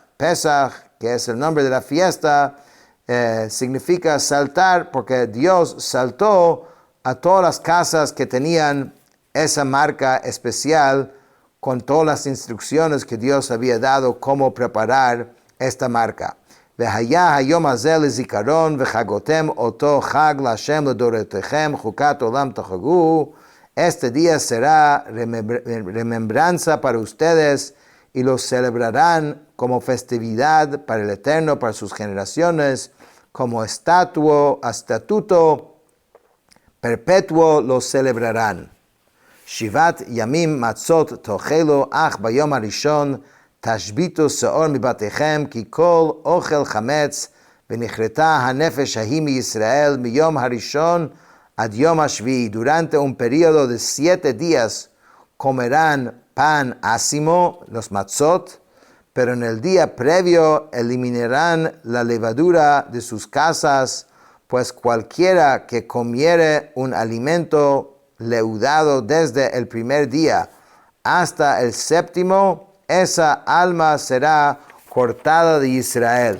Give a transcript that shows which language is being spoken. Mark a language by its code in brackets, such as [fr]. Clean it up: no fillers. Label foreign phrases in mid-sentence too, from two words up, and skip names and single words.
[es] Pesach, que es el nombre de la fiesta, significa saltar porque Dios saltó a todas las casas que tenían esa marca especial con todas las instrucciones que Dios había dado cómo preparar esta marca. [he] והיה היום הזה לזיכרון וחגותם אותו חג להשם לדורותיכם חוקת עולם תחגו. [es] Este día será remembranza para ustedes y lo celebrarán como festividad para el Eterno, para sus generaciones, como estatuto perpetuo lo celebrarán. [he] שבעת ימים מצות תאכלו אך ביום הראשון תשביתו שאור מבתיכם כי כל אוכל חמץ ונכרתה הנפש ההיא מישראל מיום הראשון עד יום השביעי. [es] Durante un periodo de 7 días comerán pan ácimo, los matzot, pero en el día previo eliminarán la levadura de sus casas, pues cualquiera que comiere un alimento leudado desde el primer día hasta el 7º, esa alma será cortada de Israel.